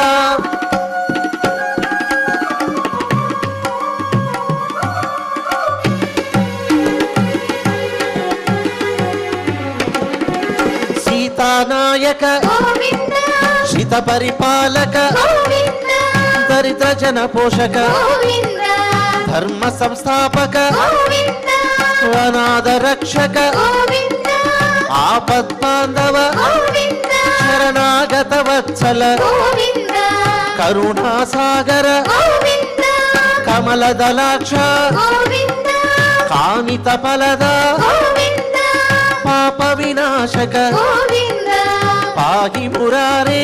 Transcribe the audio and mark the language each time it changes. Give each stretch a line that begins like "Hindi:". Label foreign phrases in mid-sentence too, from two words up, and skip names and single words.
Sanskrit: సీతానాయక శిత పరిపాలక దరిద్ర జన పోషక ధర్మ సంస్థాపక అనాథ రక్షక ఆపద్బాంధవ ಕುಶಲ గోవింద ಕರುಣಾಸಾಗರ గోవింద ಕಮಲದಲಾಕ್ಷ గోవింద ಕಾಮಿತ ಫಲದ గోవింద ಪಾಪ ವಿನಾಶಕ గోవింద ಪಾಹಿ ಮುರಾರೇ